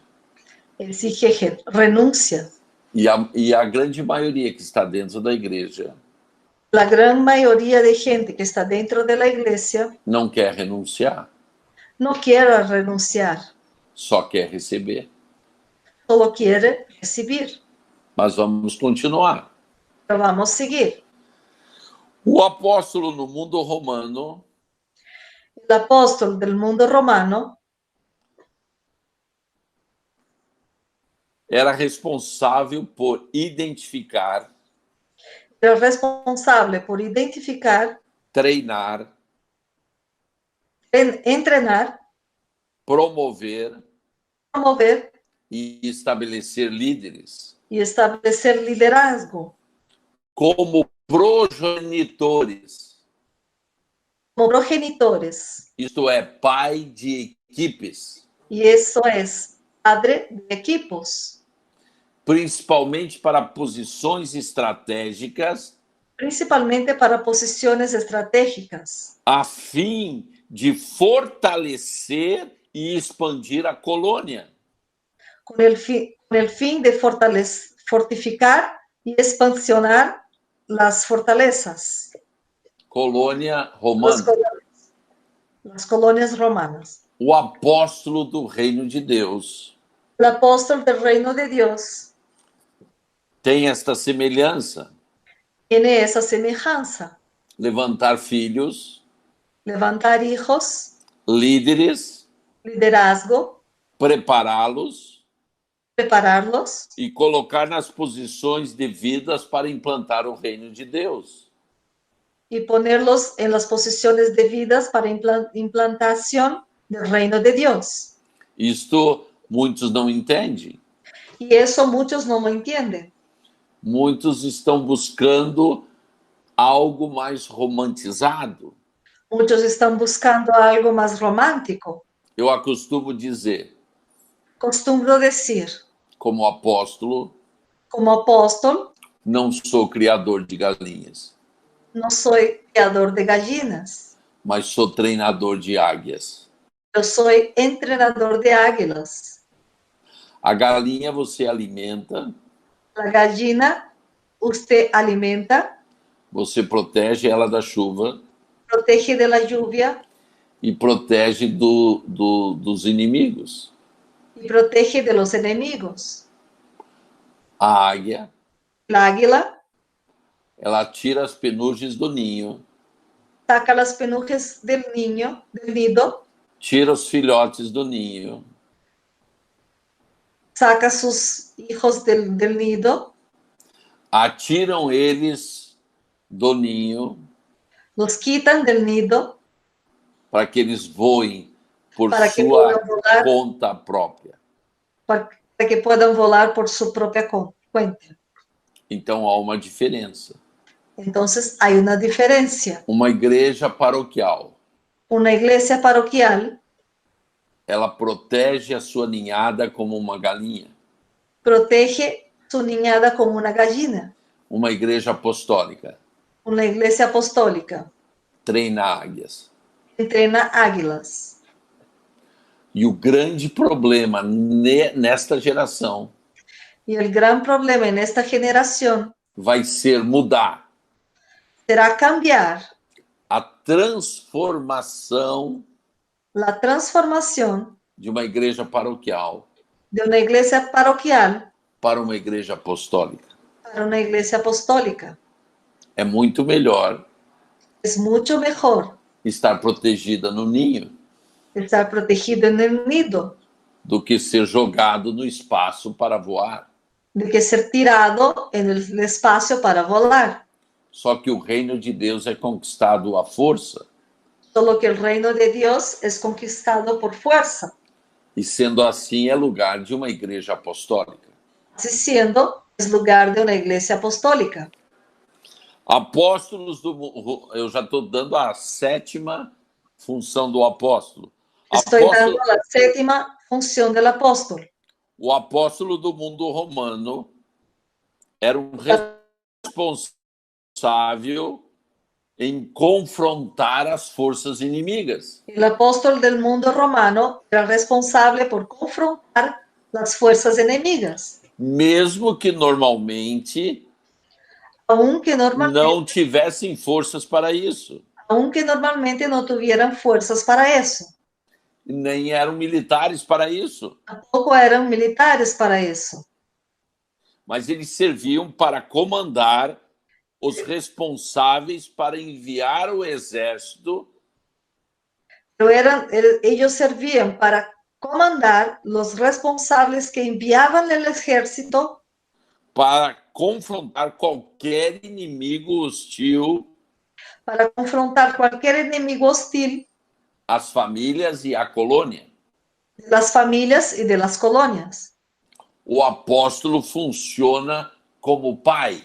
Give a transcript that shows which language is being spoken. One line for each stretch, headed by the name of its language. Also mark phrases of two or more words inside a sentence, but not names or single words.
Portuguese: exige renuncia. E a grande maioria que está dentro da igreja
Spanish: La gran mayoría de gente que está dentro de la iglesia
Portuguese: não quer renunciar,
Spanish: no quiere renunciar,
Portuguese: só quer receber.
Spanish: solo quiere recibir.
Portuguese: Mas vamos continuar.
Spanish: Pero vamos a seguir.
Portuguese: O apóstolo no mundo romano
Spanish: El apóstol del mundo romano
Portuguese: era responsável por identificar,
Spanish: era responsable por identificar,
Portuguese: treinar,
Spanish: entrenar,
Portuguese: promover
Spanish: promover
Portuguese: e estabelecer líderes
Spanish: y establecer liderazgo
Portuguese: como progenitores,
Spanish: como progenitores.
Portuguese: isto é, pai de equipes,
Spanish: Y eso es padre de equipos,
Portuguese: principalmente para posições estratégicas,
Spanish: principalmente para posiciones estratégicas,
Portuguese: a fim de fortalecer e expandir a colônia.
Spanish: con el fin de fortificar y expansionar las fortalezas,
Portuguese: Colônia romana.
Spanish: las colonias romanas.
Portuguese: O apóstolo do reino de Deus
Spanish: El apóstol del reino de Dios
Portuguese: tem esta semelhança:
Spanish: tiene esa semejanza.
Portuguese: levantar filhos,
Spanish: Levantar hijos,
Portuguese: líderes,
Spanish: liderazgo,
Portuguese: prepará-los
Spanish: prepararlos
Portuguese: e colocar nas posições devidas para implantar o reino de Deus.
Spanish: y ponerlos en las posiciones debidas para implantación del reino de Dios.
Portuguese: Isto muitos não entendem.
Spanish: Y eso muchos no lo entienden.
Portuguese: Muitos estão buscando algo mais romantizado.
Spanish: Muchos están buscando algo más romántico.
Portuguese: Eu acostumo dizer,
Spanish: Costumbro decir,
Portuguese: como apóstolo,
Spanish: como apóstol,
Portuguese: não sou criador de galinhas,
Spanish: no soy criador de gallinas.
Portuguese: mas sou treinador de águias.
Spanish: Yo soy entrenador de águilas.
Portuguese: A galinha você alimenta,
Spanish: La gallina usted alimenta,
Portuguese: você protege ela da chuva
Spanish: protege de la lluvia
Portuguese: e protege dos inimigos.
Spanish: y protege de los enemigos.
Portuguese: A águia,
Spanish: La águila
Portuguese: ela tira as penugens do ninho,
Spanish: saca las penujes del nido,
Portuguese: tira os filhotes do ninho,
Spanish: saca sus hijos del nido,
Portuguese: atiram eles do ninho
Spanish: los quitan del nido
Portuguese: para que eles voem por
Spanish: para que
Portuguese: sua
Spanish: puedan volar,
Portuguese: conta própria.
Spanish: para que puedan volar por su propia cuenta.
Portuguese: Então há uma diferença.
Spanish: Entonces hay una diferencia.
Portuguese: Uma igreja paroquial,
Spanish: Una iglesia parroquial
Portuguese: ela protege a sua ninhada como uma galinha.
Spanish: protege su niñada como una gallina.
Portuguese: Uma igreja apostólica
Spanish: Una iglesia apostólica
Portuguese: treina águias.
Spanish: entrena águilas.
Portuguese: E o grande problema nesta geração
Spanish: Y el gran problema en esta generación
Portuguese: vai ser mudar
Spanish: será cambiar
Portuguese: a transformação
Spanish: la transformación
Portuguese: de uma igreja paroquial
Spanish: de una iglesia parroquial
Portuguese: para uma igreja apostólica.
Spanish: para una iglesia apostólica.
Portuguese: É muito melhor
Spanish: Es mucho mejor
Portuguese: estar protegida no ninho
Spanish: estar protegido en el nido
Portuguese: do que ser jogado no espaço para voar.
Spanish: de que ser tirado en el espacio para volar.
Portuguese: Só que o reino de Deus é conquistado à força.
Spanish: Solo que el reino de Dios es conquistado por fuerza.
Portuguese: E sendo assim, é lugar de uma igreja apostólica.
Spanish: Así siendo, es lugar de una iglesia apostólica.
Portuguese: Apóstolos do... Eu já estou dando a 7ª função do apóstolo.
Spanish: Estoy dando la 7ª función del apóstol.
Portuguese: O apóstolo do mundo romano era um responsável em confrontar as forças inimigas.
Spanish: El apóstol del mundo romano era responsable por confrontar las fuerzas enemigas,
Portuguese: Mesmo que normalmente
Spanish: aunque
Portuguese: não tivessem forças para isso.
Spanish: normalmente no tuvieran fuerzas para eso.
Portuguese: Nem eram militares para isso.
Spanish: Tampoco eran militares para eso.
Portuguese: Mas eles serviam para comandar os responsáveis para enviar o exército
Spanish: Pero ellos servían para comandar los responsables que enviaban el ejército
Portuguese: para confrontar qualquer inimigo hostil
Spanish: para confrontar cualquier enemigo hostil
Portuguese: às famílias e à colônia.
Spanish: de las familias y de las colonias.
Portuguese: O apóstolo funciona como pai,